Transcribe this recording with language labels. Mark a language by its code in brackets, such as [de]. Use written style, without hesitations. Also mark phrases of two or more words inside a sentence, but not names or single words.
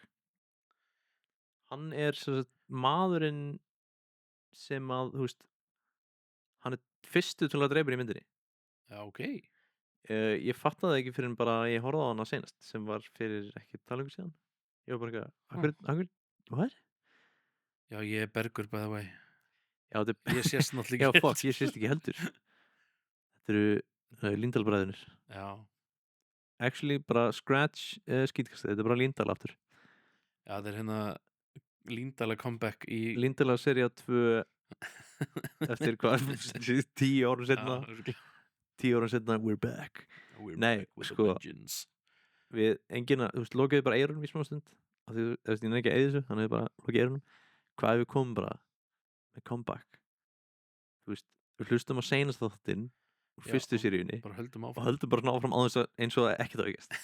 [is] Hann er sem sagt maðurinn sem að, þú veist, hann er fyrstu til að drepa í myndinni. Já, ok. Ég fattaði ekki fyrir en bara ég horfði á hana senast, sem var fyrir ekki talengur síðan. Ég var bara eitthvað, hvað? Já, ég er Bergur, [en] by the way. [is] Já, ég sést náttúrulega ekki. Já, fuck, ég sést ekki heldur. Þetta eru Líndal-bræðurnir. Já. Actually, bara scratch skítkastið, þetta er bara Líndal aftur. Já, þetta er hérna Líndala comeback í... Líndala sería 2 eftir hvað, 10 árum setna. Já, 10 árum setna, [en] we're back. [is] Nei, sko, við engina, þú veist, lokaðu bara eyrunum í smá stund. Þú veist, ég nefnir ekki að eyða þessu, þannig að bara lokaðu eyrunum. Hvað ef við komum bara með comeback? Þú veist, við hlustum á seinast þáttinn úr fyrstu seríunni og höldum bara áfram á þess að eins og ekkert á ekkert.